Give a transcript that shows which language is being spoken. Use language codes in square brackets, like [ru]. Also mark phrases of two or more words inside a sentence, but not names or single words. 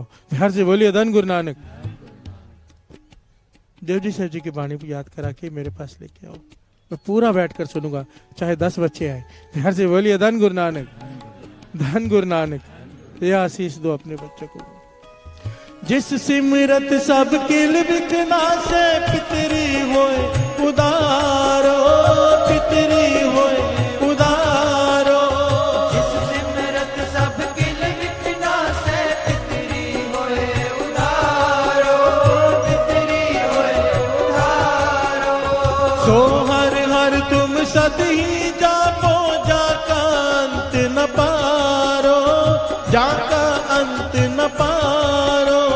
[hi] प्यार से बोलिए धन गुरु नानक। जपजी साहब जी की बाणी याद करा के मेरे पास लेके आओ, मैं पूरा बैठकर सुनूंगा, चाहे 10 बच्चे आए। प्यार से बोलिए धन गुरु नानक। धन गुरु नानक। ये आशीष दो अपने बच्चों को। [pa] ਜਿਸ ਸਿਮਰਤ ਸਭ ਕਿਲ ਬਿਖਨਾ ਸੇ ਪਿਤਰੀ ਹੋਏ ਉਦਾਰੋ, ਪਿਤਰੀ ਹੋਏ ਉਦਾਰੋ। ਜਿਸ ਸਿਮਰਤ ਸਭ ਕਿਲ ਬਿਖਨਾ ਸੇ ਪਿਤਰੀ ਹੋਏ ਉਦਾਰੋ, ਪਿਤਰੀ ਹੋਏ ਉਦਾਰੋ। ਸੋ ਹਰਿ ਹਰਿ ਤੁਮ ਸਦ ਹੀ ਜਾਪੋ, ਜਾ ਕਾ ਅੰਤ ਨ ਪਾਰੋ, ਜਾ ਕਾ ਅੰਤ ਨ ਪਾਰੋ।